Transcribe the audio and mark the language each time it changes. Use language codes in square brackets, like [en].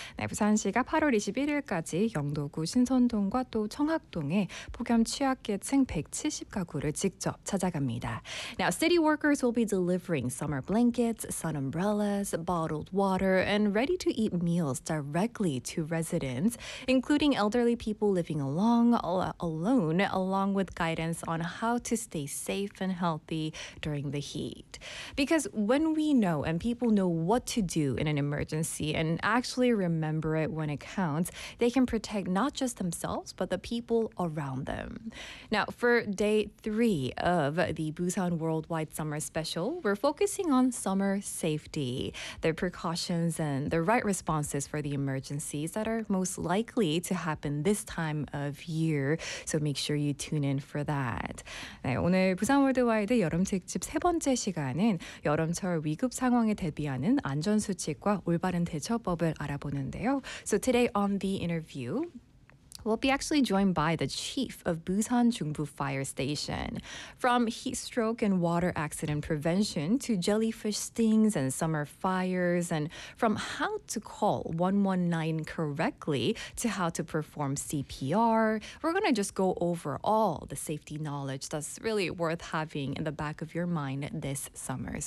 [ko] 네, 부산시가 8월 21일까지 영도구 신선동과 또 청학동에 폭염 취약계층 170 가구를 직접 찾아갑니다. [en] Now, city workers will be delivering summer blankets, sun umbrellas, bottled water, and ready-to-eat meals directly to residents, including elderly people living alone, along with guidance on how to stay safe and healthy during the heat. Because when we know and people know what to do in an emergency and actually remember it when it counts, they can protect not just themselves, but the people around them. Now, for day three of the Busan Worldwide Summer Special, we're focusing on summer safety, the precautions and the right responses for the emergencies that are most likely to happen this time of year. So make sure you tune in for that. [ko] 네, 오늘 부산 월드와이드 여름 특집 세 번째 시간은 여름철 위급 상황에 대비하는 안전수칙과 올바른 대처법을 알아보는데요. [en] So today on the interview, we'll be actually joined by the chief of Busan Jungbu Fire Station. From heat stroke and water accident prevention to jellyfish stings and summer fires, and from how to call 119 correctly to how to perform CPR, we're going to just go over all the safety knowledge that's really worth having in the back of your mind this summer.